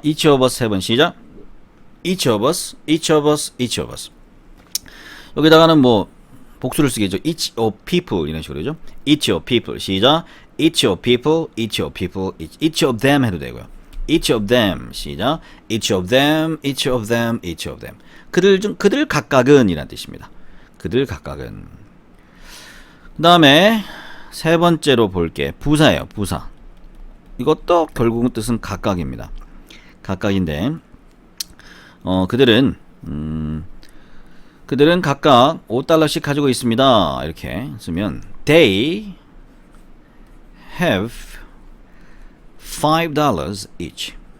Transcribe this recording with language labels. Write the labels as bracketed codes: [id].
[en] each of us [ko] 3번 시작. [en] each of us, each of us, each of us. [ko] 여기다가는 뭐 복수를 쓰겠죠. [en] each of people [ko] 이런 식으로죠. [en] each of people [ko] 시작. [en] each of people, each of people, each of them [ko] 해도 되고요. [en] each of them [ko] 시작. [en] each of them, each of them, each of them. [ko] 그들 각각은 이란 뜻입니다. 그들 각각은. 그 다음에 세 번째로 볼게. 부사예요. 부사. 이것도 결국은 뜻은 각각입니다. 각각인데 그들은 각각 $5씩 가지고 있습니다. 이렇게 쓰면 [en] They have $5 each.